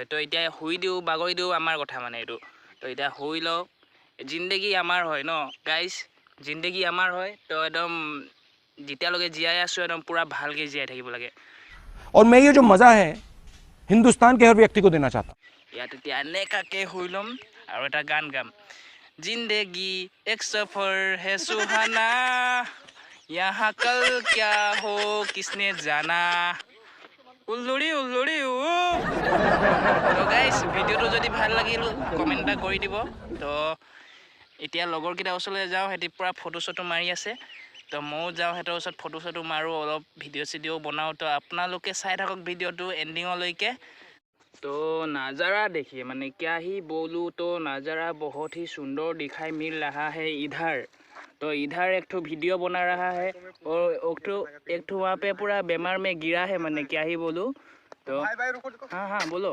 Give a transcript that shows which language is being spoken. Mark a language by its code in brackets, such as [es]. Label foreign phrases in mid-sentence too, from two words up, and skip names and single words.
[as] তো এতিয়া শুই দিওঁ বাগৰি দিওঁ আমাৰ কথা মানে এইটো। তো এতিয়া শুই লওঁ, জিন্দগী আমাৰ হয় ন গাইজ, জিন্দগী আমাৰ হয়। তো একদম যেতিয়ালৈকে জীয়াই আছোঁ একদম পূৰা ভালকৈ জীয়াই থাকিব লাগে। [hi] और मैं ये जो मज़ा है हिंदुस्तान के हर व्यक्ति को देना चाहता हूँ। [as] ইয়াত এতিয়া এনেকাকৈ শুই ল'ম আৰু এটা গান গাম। [hi] जिंदगी एक सफर है सुहाना, यहाँ कल क्या हो किसने जाना। [as] উল্লুৰি উল্লুৰি তো গাইজ ভিডিঅ'টো যদি ভাল লাগিল কমেণ্ট এটা কৰি দিব। তো এতিয়া লগৰকেইটাৰ ওচৰলৈ যাওঁ, সিহঁতি পূৰা ফটো চটো মাৰি আছে। তো ময়ো যাওঁ সিহঁতৰ ওচৰত ফটো চটো মাৰোঁ, অলপ ভিডিঅ' চিডিঅ' বনাওঁ। তো আপোনালোকে চাই থাকক ভিডিঅ'টো এণ্ডিঙলৈকে। [hi] तो नज़ारा देखिए, मैंने क्या ही बोलूँ, तो नज़ारा बहुत ही सुंदर दिखाई मिल रहा है इधर। तो इधर एक ठो वीडियो बना रहा है और एक ठो वहाँ पे पूरा बीमार में गिरा है, मैंने क्या ही बोलूँ। तो हाँ हाँ बोलो,